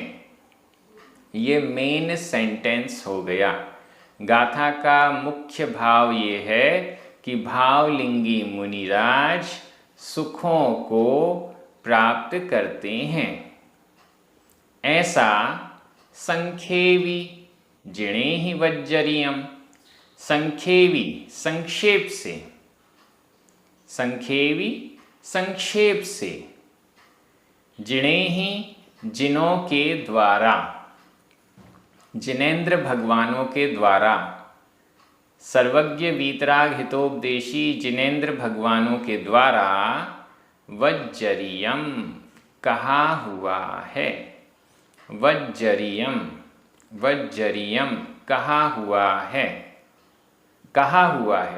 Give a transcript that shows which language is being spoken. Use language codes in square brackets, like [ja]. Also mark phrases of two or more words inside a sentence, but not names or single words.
[hi] ये मेन सेंटेंस हो गया। गाथा का मुख्य भाव ये है कि भावलिंगी मुनिराज सुखों को प्राप्त करते हैं। [pra] ऐसा संखेवी जिणे ही वज्जरियम, संखेवी [hi] संक्षेप से, [pra] संखेवी [hi] संक्षेप से, [pra] जिणे ही [hi] जिनों के द्वारा, जिनेन्द्र भगवानों के द्वारा, सर्वज्ञ वीतराग हितोपदेशी जिनेन्द्र भगवानों के द्वारा वज्जरियम कहा हुआ है, वज्जरियम, वज्जरियम कहा हुआ है, कहा हुआ है।